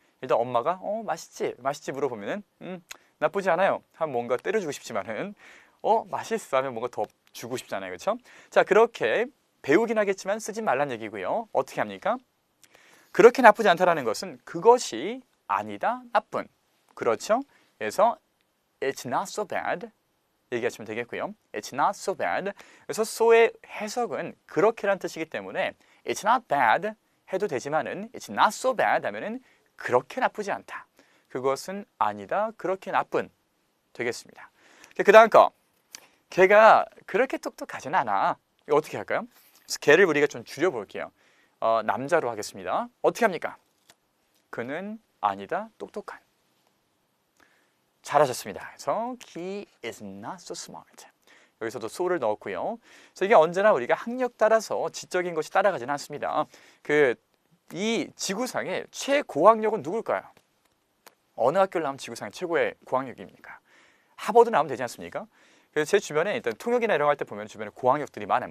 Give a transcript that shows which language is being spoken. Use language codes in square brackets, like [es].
[ko] 일단 엄마가 맛있지? 맛있지 물어보면은 나쁘지 않아요. 하면 뭔가 때려주고 싶지만은 맛있어 하면 뭔가 더 주고 싶잖아요, 그렇죠? 자, 그렇게 배우긴 하겠지만 쓰지 말란 얘기고요. 어떻게 합니까? 그렇게 나쁘지 않다라는 것은 그것이 아니다, 나쁜. 그렇죠? 그래서 [en] it's not so bad [ko] 얘기하시면 되겠고요. [en] It's not so bad. [ko] 그래서 so의 해석은 그렇게란 뜻이기 때문에 [en] it's not bad [ko] 해도 되지만은 [en] it's not so bad [ko] 하면은 그렇게 나쁘지 않다. 그것은 아니다, 그렇게 나쁜 되겠습니다. 그 다음 거, 걔가 그렇게 똑똑하진 않아. 이거 어떻게 할까요? 그래서 걔를 우리가 좀 줄여볼게요. 남자로 하겠습니다. 어떻게 합니까? 그는 아니다, 똑똑한. 잘하셨습니다. 그래서 [en] he is not so smart. [ko] 여기서도 so를 넣었고요. 그래서 이게 언제나 우리가 학력 따라서 지적인 것이 따라가지는 않습니다. 이 지구상의 최고학력은 누굴까요? 어느 학교를 나오면 지구상의 최고의 고학력입니까? 하버드 나오면 되지 않습니까? 그래서 제 주변에 일단 통역이나 이런 거 할 때 보면 주변에 고학력들이 많아요.